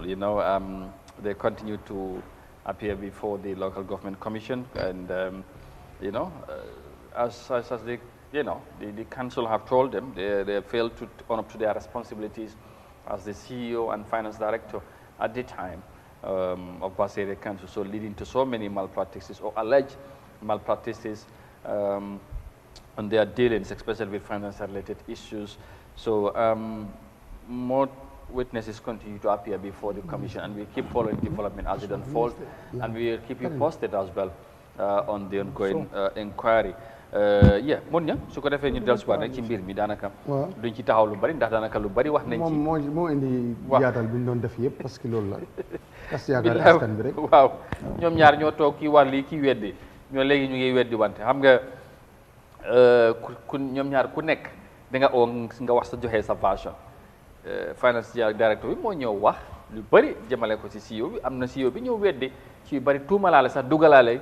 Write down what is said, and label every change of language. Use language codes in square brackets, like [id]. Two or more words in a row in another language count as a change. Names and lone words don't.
[en] You know, they continue to appear before the local government commission, and you know, as they, you know, the council have told them, they failed to own up to their responsibilities as the CEO and finance director at the time of Baseria Council, so leading to so many malpractices or alleged malpractices on their dealings, especially with finance-related issues. So more witnesses continue to appear before the commission, and we keep following development as it unfolds, and we will keep you posted as well on the ongoing inquiry. Yeah, [wo] mun ña su ko defee ñu dellusiwaat rek ci mbir mi daanaka duñ ci taxaw lu bari ndax daanaka lu bari wax nañ ci moo indi yaatal bi ñu doon def yëpp [fr] parce que [wo] loolu la tas yaakaar askan bi rek waaw ñoom ñaar ñoo toog kii war lii kii weddi ñoo léegi ñu ngi weddi wante xam nga ku ñoom ñaar ku nekk da nga oo nga wax sa joxee sa version [en] finance director [wo] bi moo ñëw wax lu bëri jëmale ko si CEO bi am na CEO bi ñëw weddi ci yu bëri tuumalaale sax dugalaale